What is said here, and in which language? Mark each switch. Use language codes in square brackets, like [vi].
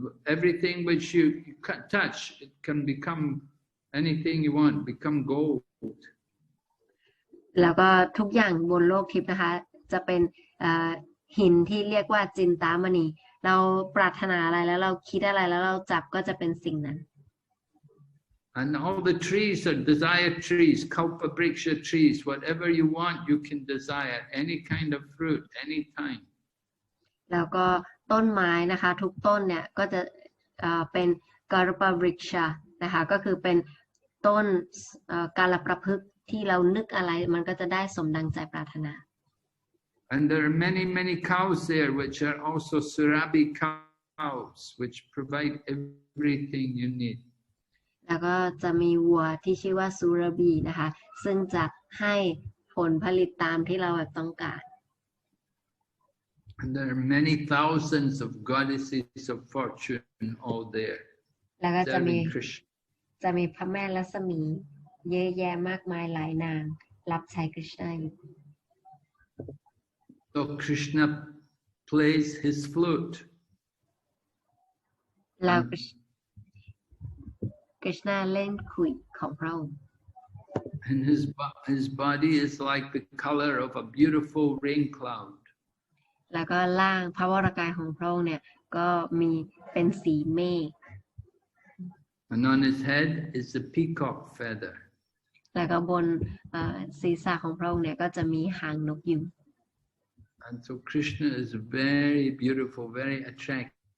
[en] Everything which you touch, it can become anything you want, become gold. [th] แล้วก็ทุกอย่างบนโลกทิพย์นะคะจะเป็นหินที่เรียกว่าจินตามณีเราปรารถนาอะไรแล้วเราคิดอะไรแล้วเราจับก็จะเป็นสิ่งนั้น [en] And all the trees are desire trees, kalpa vriksha trees. Whatever you want, you can desire any kind of fruit, any time. [th] แล้วก็ต้นไม้นะคะทุกต้นเนี่ยก็จะเป็นกาลปวริกชานะคะก็คือเป็นต้นกาลประพฤกษ์ที่เรานึกอะไรมันก็จะได้สมดังใจปรารถนา [en] And there are many cows there which are also Surabhi cows which provide everything you need. [th] แล้วก็จะมีวัวที่ชื่อว่าสุรบีนะคะซึ่งจะให้ผลผลิตตามที่เราต้องการ [en] And there are many thousands of goddesses of fortune all there. [th] แล้วก็จะมี [en] serving Krishna. [th] พระแม่ลักษมีเยอะแยะมากมายหลายนางรับใช้คริชนาอยู่ [en] So Krishna plays his flute. [th] แล้วคริชนาเล่นขลุ่ยของพระองค์ [en] And his body is like the color of a beautiful rain cloud. [th] แล้วก็ร่างพระวรกายของพระองค์เนี่ยก็มีเป็นสีเมฆ [en] And on his head is the peacock feather. [th] แล้วก็บนศีรษะของพระองค์เนี่ยก็จะมีหางนกยูง [en] And so Krishna is very beautiful, very attractive.